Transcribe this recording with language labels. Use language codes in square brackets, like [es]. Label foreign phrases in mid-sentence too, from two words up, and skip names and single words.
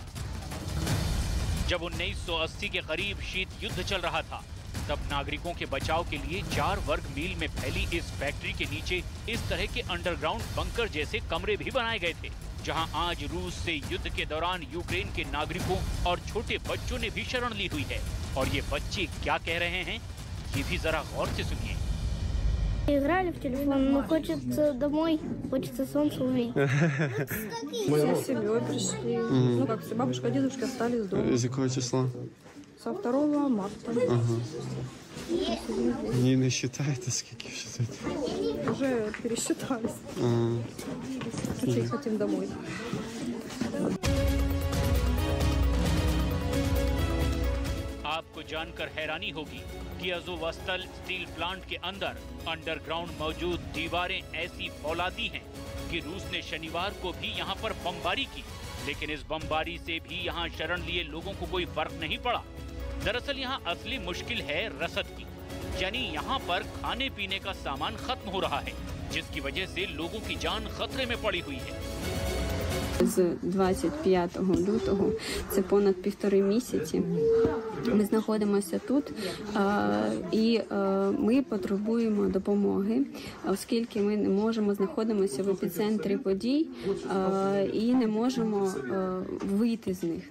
[hi] जब 1980 के करीब शीत युद्ध चल रहा था, तब नागरिकों के बचाव के लिए 4 वर्ग मील में फैली इस फैक्ट्री के नीचे इस तरह के [en] underground bunker [hi] जैसे कमरे भी बनाए गए थे, जहां आज रूस से युद्ध के दौरान यूक्रेन के नागरिकों और छोटे बच्चों ने भी शरण ली हुई है। और ये बच्चे क्या कह रहे हैं, ये भी जरा गौर से सुनिए। [ru] Играли в телефон, но хочется домой, хочется солнце увидеть. Мы с семьей пришли. Ну как все, бабушка, дедушка остались дома. [uk] З якого числа? [ru] Со 2 марта. [uk] Ні, не вважаєте, скільки вважаєте? [ru] Уже пересчитались. Очень хотим домой. [hi] आपको जानकर हैरानी होगी कि अज़ोवस्टल स्टील प्लांट के अंदर अंडरग्राउंड मौजूद दीवारें ऐसी फौलादी हैं कि रूस ने शनिवार को भी यहां पर बमबारी की, लेकिन इस बमबारी से भी यहां शरण लिए लोगों को कोई फर्क नहीं पड़ा। दरअसल यहाँ असली मुश्किल है रसद की, यानी यहाँ पर खाने पीने का सामान खत्म हो रहा है, जिसकी वजह से लोगों की जान खतरे में पड़ी हुई है। [uk] З 25 лютого, це понад 1,5 місяці, ми знаходимося тут і ми потребуємо допомоги, оскільки ми не можемо знаходитися в епіцентрі подій і не можемо вийти з них.